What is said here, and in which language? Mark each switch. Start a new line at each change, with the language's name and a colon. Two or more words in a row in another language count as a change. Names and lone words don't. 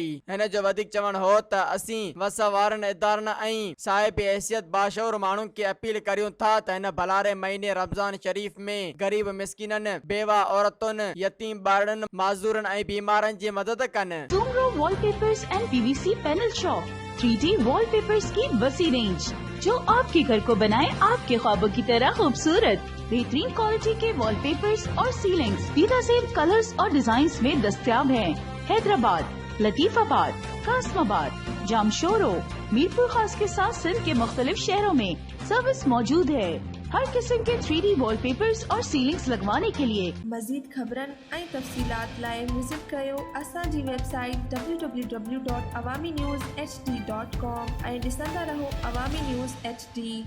Sindhi: हिन जो वधीक चवणु हो त असीं वस वारनि इदारनि ऐं साहिब हैसियत बाशऊर माण्हुनि खे अपील करियूं था त हिन भलारे महीने रमज़ान शरीफ़ में ग़रीब मिसकिननि, बेवा औरतुनि, यतीम ॿारनि, माज़ूरनि ऐं बीमारनि जी मदद कनि।
Urdu: Sumro Wallpapers and PVC Panel Shop 3D والپیپرز کی وسیع رینج جو آپ کے گھر کو بنائے آپ کے خوابوں کی طرح خوبصورت. بہترین کوالٹی کے والپیپرز اور سیلنگز بے نظیر کلرز اور ڈیزائنز میں دستیاب ہیں. حیدرآباد، لطیف آباد، قاسم آباد، جامشورو، میرپور خاص کے ساتھ سندھ کے مختلف شہروں میں سروس موجود ہے. ہر قسم کے 3D والپیپرز اور سیلنگز لگوانے کے لیے
Sindhi: मज़ीद ख़बरनि ऐं तफ़सीलात लाइ विज़िट कयो असांजी वेबसाइट www.awamiNewsHD.com ऐं ॾिसंदा रहो अवामी न्यूज़ HD।